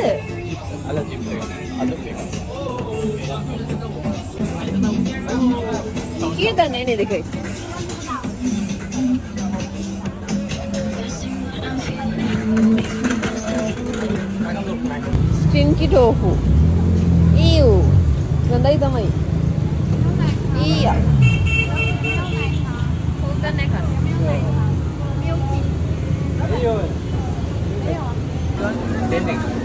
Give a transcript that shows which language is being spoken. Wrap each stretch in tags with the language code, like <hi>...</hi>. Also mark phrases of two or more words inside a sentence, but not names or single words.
<si>අල චිප්ස් එක. අද එක. කීයද නේද දෙකයි?</si> <en>Stinky tofu. Ew.</en> <si>ගඳයි තමයි. ඊයා. හොඳ නැහැ කරන්නේ. දෙන්නේ.</si>